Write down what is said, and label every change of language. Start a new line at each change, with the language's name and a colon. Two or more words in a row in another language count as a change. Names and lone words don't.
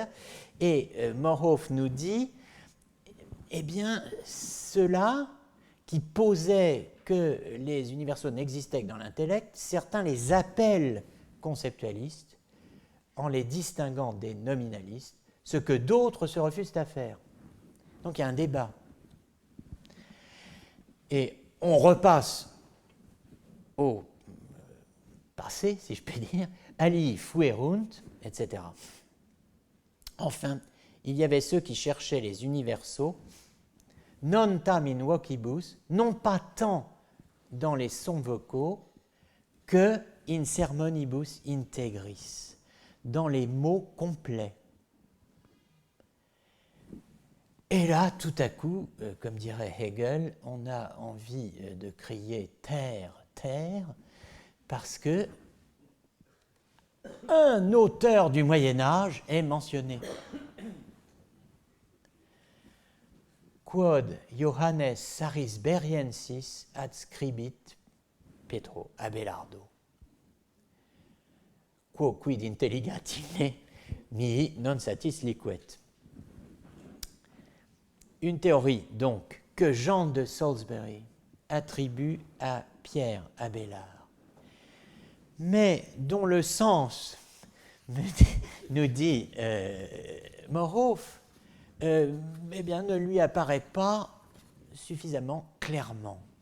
French: Et Morhof nous dit, eh bien, ceux-là qui posaient que les universaux n'existaient que dans l'intellect, certains les appellent conceptualistes en les distinguant des nominalistes, ce que d'autres se refusent à faire. Donc il y a un débat. Et on repasse au passé, si je puis dire,
Latin: alii fuerunt,
French: etc. Enfin, il y avait ceux qui cherchaient les universaux,
Latin: non tam in vocibus,
French: non pas tant dans les sons vocaux que
Latin: in sermonibus integris,
French: dans les mots complets. Et là, tout à coup, comme dirait Hegel, on a envie de crier « terre, terre », parce que un auteur du Moyen-Âge est mentionné.
Latin: Quod Johannes Sarisberiensis adscribit Petro Abelardo. Quo quid intelligentine mihi non satis liquet.
French: Une théorie, donc, que Jean de Salisbury attribue à Pierre Abélard, mais dont le sens, nous dit Morhof, eh bien, ne lui apparaît pas suffisamment clairement.